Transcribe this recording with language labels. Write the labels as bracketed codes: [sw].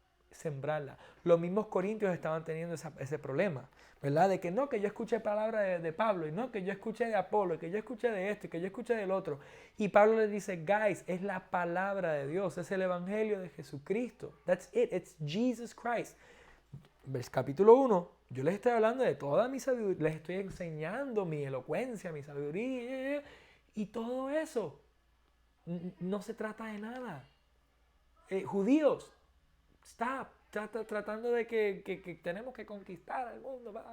[es] Sembrarla. Los mismos corintios estaban teniendo ese problema, ¿verdad? De que no, que yo escuché palabra de Pablo, y no, que yo escuché de Apolo, y que yo escuché de esto, y que yo escuché del otro. Y Pablo les dice, guys, es la palabra de Dios, es el evangelio de Jesucristo. [en] That's it, it's Jesus Christ. [es] Capítulo 1, yo les estoy hablando de toda mi sabiduría, les estoy enseñando mi elocuencia, mi sabiduría, y todo eso. No se trata de nada. Judíos, stop, tratando de que tenemos que conquistar el mundo.